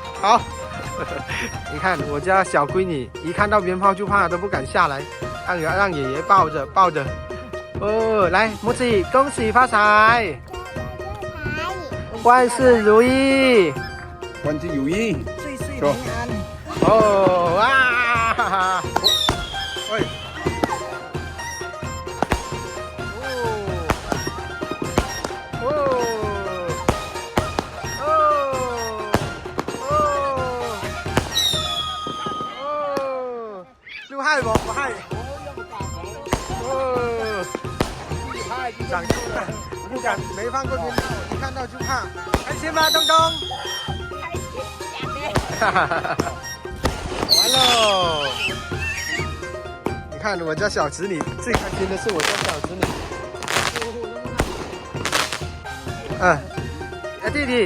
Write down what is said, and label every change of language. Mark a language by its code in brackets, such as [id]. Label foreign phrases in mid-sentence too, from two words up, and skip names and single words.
[zh] 好，你看我家小闺女一看到鞭炮就怕，都不敢下来，让爷爷抱着。哦，来，母子恭喜发财！万事如意，万事如意，岁岁平安。哦哇！哈哈，喂， [th] ลูกให้บอกมาให้ [zh] 长进了，不敢没放过鞭炮，一看到就怕。开心吗，东东？开心，假的。哈哈哈！完喽！你看我家小侄女最开心的是我家小侄女。